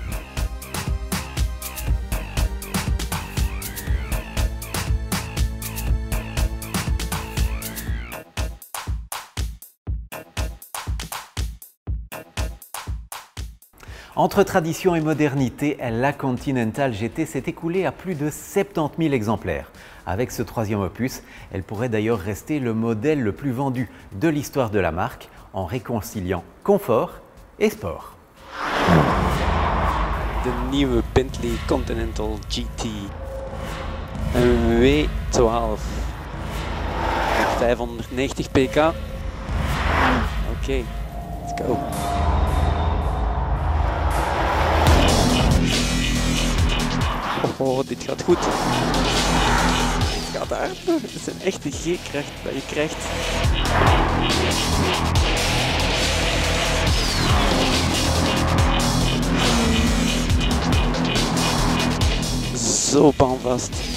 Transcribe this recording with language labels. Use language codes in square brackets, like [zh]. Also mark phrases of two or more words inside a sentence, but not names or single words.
[fr] Entre tradition et modernité, la Continental GT s'est écoulée à plus de 70 000 exemplaires. Avec ce troisième opus, elle pourrait d'ailleurs rester le modèle le plus vendu de l'histoire de la marque, en réconciliant confort et sport. [nl] De nieuwe Bentley Continental GT. Een W12. Met 590 pk. Oké, [en] let's go. [nl] Oh, dit gaat goed. Dit gaat hard. Het is een echte G-kracht dat je krijgt. Zo baanvast.